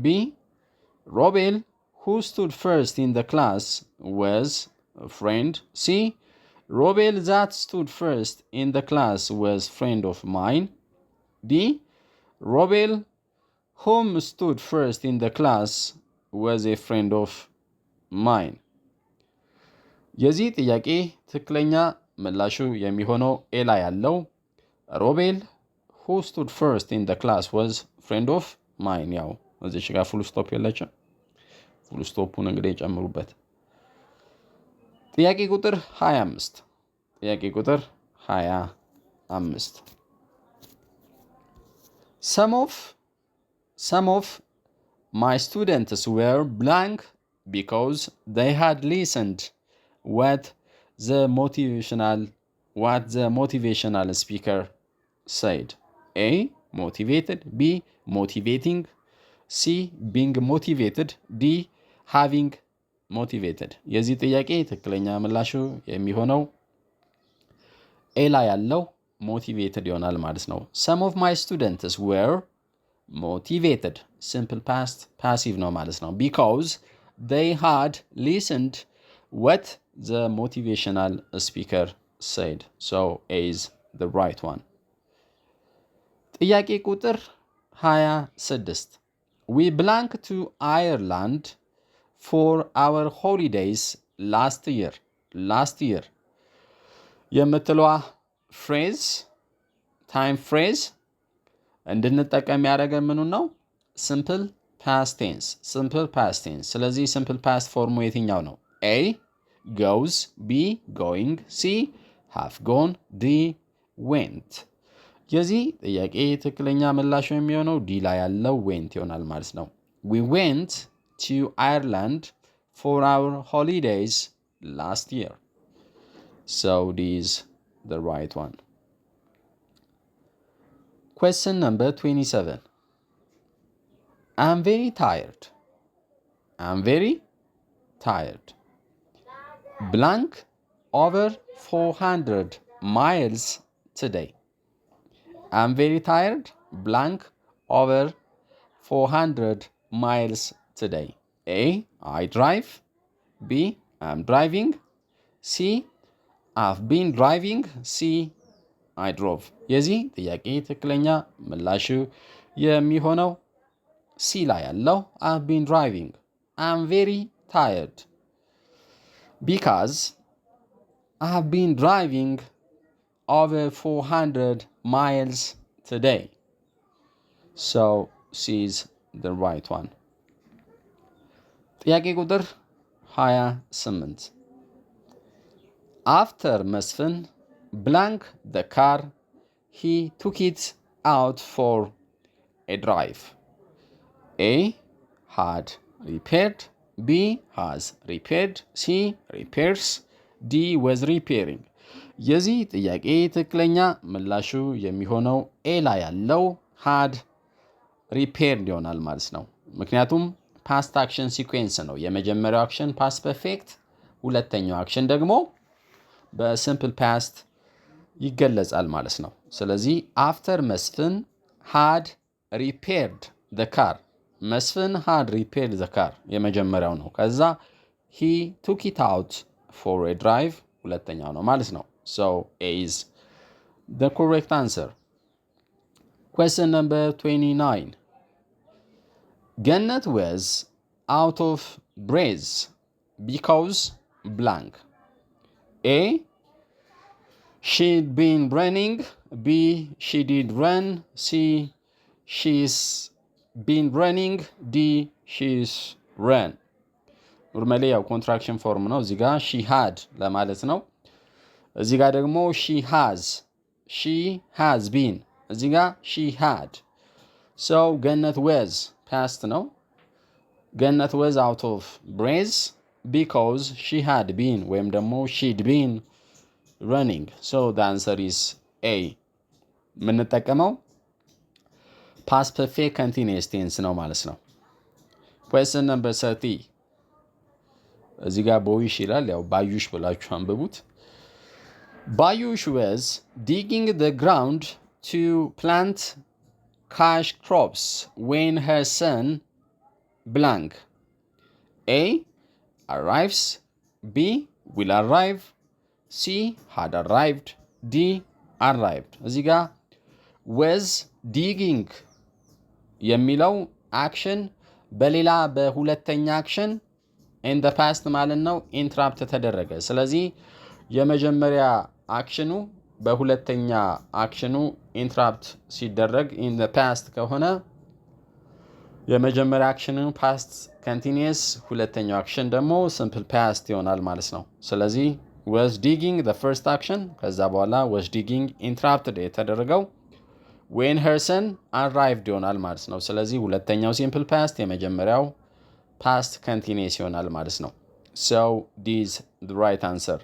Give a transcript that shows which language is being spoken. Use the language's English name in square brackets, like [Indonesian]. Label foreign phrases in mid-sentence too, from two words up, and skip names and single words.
[English] Robel, who stood first in the class, was a friend. C. Robel that stood first in the class was friend of mine. D. Robel, whom stood first in the class, was a friend of mine. [Amharic] የዚህ ጥያቄ ትክክለኛ ምላሹ የሚሆነው ኤ ላይ ያለው ሮቤል [English] who stood first in the class was friend of mine። [Amharic] ያው እዚች ጋር [English] full stop [Amharic] የለችም። [English] full stop [Amharic] እንግዲህ ጨምሩበት። ጥያቄ ቁጥር [English] 25 Some of my students were blank because they had listened what the motivational speaker said. A. Motivated. B. Motivating. C. Being motivated. D. Having motivated. [Amharic] የዚህ ጥያቄ ትክክለኛ ምላሹ የሚሆነው ኤ ላይ ያለው motivated ይሆናል ማለት ነው። [English] Some of my students were motivated. Simple past passive [Amharic] ነው ማለት ነው. [English] Because they had listened what the motivational speaker said. So A is the right one. [Amharic] ጥያቄ ቁጥር [English] 26 We belonged to Ireland for our holidays last year. [Amharic] የምትለዋ [English] phrase time phrase [Amharic] እንድንጠቀም ያደረገን ምኑ ነው? [English] simple past tense. ስለዚህ simple past ፎርሙ [Amharic] የትኛው ነው? [English] A. goes. B. going. C. have gone. D. went. [Amharic] የዚህ ጥያቄ ትክክለኛ ምላሹ የሚሆነው ዲ ላይ ያለው went ይሆናል ማለት ነው። [English] We went to Ireland for our holidays last year. So this is the right one. Question number 27. I'm very tired. Blank over 400 miles today. I'm very tired. Blank over 400 miles today. A. I drive. B. I'm driving. C. I've been driving. C. I drove. [Amharic] የዚህ ጥያቄ ትክክለኛ ምላሹ የሚሆነው ሲ ላይ ያለው [English] I've been driving. I'm very tired because I've been driving over 400 miles today. So C is the right one. [Amharic] ጥያቄ ቁጥር [English] 28 After Mesfin blank the car, he took it out for a drive. A. had repaired. B. has repaired. C. repairs. D. was repairing. [Amharic] የዚህ ጥያቄ ትክክለኛ ምላሹ የሚሆነው ኤ ላይ ያለው [English] had repaired [Amharic] ይሆናል ማለት ነው። ምክንያቱም [English] past action sequence [Amharic] ነው። የመጀመሪያው [English] action past perfect፣ [Amharic] ሁለተኛው አክሽን ደግሞ [English] simple past [Amharic] ይገለጻል ማለት ነው። ስለዚህ አፍተር መስፍን [English] had repaired the car. መስፍን had repaired the car. [Amharic] የመጀመሪያው ነው። ከዛ [English] he took it out for a drive. [Amharic] ሁለተኛው ነው ማለት ነው። [English] So A is the correct answer. Question number 29. Gannet was out of breath because blank. A. She'd been running. B. She did run. C. She's been running. D. She's ran. [Amharic] ኖርማሊ ያው [English] contraction form [Amharic] ነው። እዚህ ጋር [English] she had [Amharic] ለማለት ነው። እዚህ ጋር ደግሞ [English] she has been። [Amharic] እዚህ ጋር [English] she had. So ገነት was past ነው። ገነት was out of breath because she had been [Amharic] ወይም ደግሞ [English] she'd been running. So the answer is A. [Amharic] የምንጠቀመው [English] past perfect continuous tense [Amharic] ነው ማለት ነው። [English] Question number 30. [Amharic] እዚህ ጋር ቦይሽ ይላል። ያው ባዩሽ ብላችሁ አንብቡት። [English] ባዩሽ was digging the ground to plant cash crops when her son blank. A. arrives. B. will arrive. C. had arrived. D. arrived. [Amharic] እዚህ ጋር [English] was digging [Amharic] የሚለው አክሽን በሌላ በሁለተኛ አክሽን [English] in the past [Amharic] ማለት ነው ኢንትራፕት ተደረገ። ስለዚህ የመጀመሪያ አክሽኑ በሁለተኛ አክሽኑ ኢንትራፕት ሲደረግ in the past ከሆነ የመጀመሪያ አክሽኑ [English] past continuous፣ [Amharic] ሁለተኛው አክሽን ደግሞ [English] simple past [Amharic] ይሆናል ማለት ነው። ስለዚህ [English] was digging the first action፣ [Amharic] ከዛ በኋላ [English] was digging interrupted [Amharic] የተደረገው [English] when her son arrived [Amharic] ይሆናል ማለት ነው። ስለዚህ ሁለተኛው [English] simple past፣ [Amharic] የመጀመሪያው [English] past continuous [Amharic] ይሆናል ማለት ነው። [English] So this is the right answer.